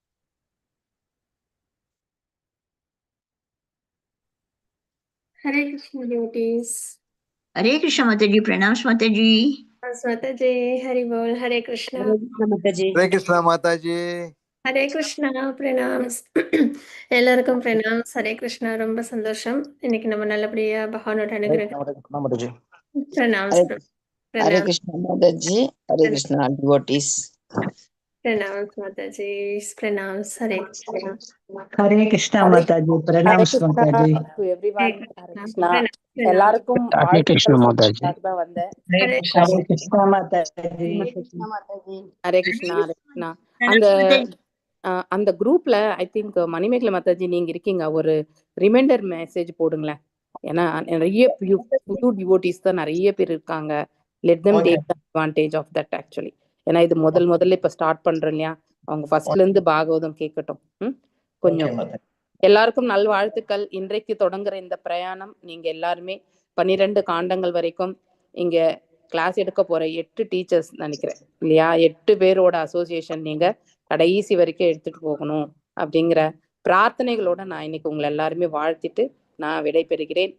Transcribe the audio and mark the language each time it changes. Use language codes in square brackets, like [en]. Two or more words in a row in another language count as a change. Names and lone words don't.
[en] Hare Krishna devotees. Hare Krishna Mataji, pranams Mataji. Mataji, Hari Bol, Hare Krishna. Hare Krishna Mataji. Hare Krishna Mataji. Hare Krishna, pranams. எல்லாருக்கும் pranams. Hare Krishna, [ta] ரொம்ப சந்தோஷம். இன்னைக்கு நம்ம நல்லபடியா பகவானோட அனுகிரகம். [en] pranams. Hare Krishna Mataji. Hare Krishna devotees. pranams Mataji. pranams. Hare Krishna. Hare Krishna Mataji, pranams Mataji. To everyone. Hare Krishna. Pranams. [ta] எல்லாருக்கும் [en] Hare Krishna Mataji. [ta] வந்தேன். [en] Hare Krishna Mataji. [ta] ஹரே கிருஷ்ணா ஹரே கிருஷ்ணா. அந்த அந்த குரூப்ல [en] I think [ta] மணிமேகலை மாதாஜி நீங்க இருக்கீங்க, ஒரு [en] reminder message [ta] போடுங்களேன். ஏன்னா நிறைய புது டிவோட்டிஸ் தான் நிறைய பேர் இருக்காங்க. [en] let them take advantage of that actually. [ta] ஏன்னா இது முதல்ல இப்ப ஸ்டார்ட் பண்றோம் இல்லையா, அவங்க ஃபர்ஸ்ட்ல இருந்து பாகவதம் கேட்கட்டும். கொஞ்சம் எல்லாருக்கும் நல்வாழ்த்துக்கள். இன்றைக்கு தொடங்குற இந்த பிரயாணம் நீங்க எல்லாருமே 12 காண்டங்கள் வரைக்கும் இங்க கிளாஸ் எடுக்க போற 8 டீச்சர்ஸ் நினைக்கிறேன் இல்லையா, 8 பேரோட அசோசியேஷன் நீங்க கடைசி வரைக்கும் எடுத்துட்டு போகணும் அப்படிங்கிற பிரார்த்தனைகளோட நான் இன்னைக்கு உங்களை எல்லாருமே வாழ்த்திட்டு நான் விடை பெறுகிறேன்.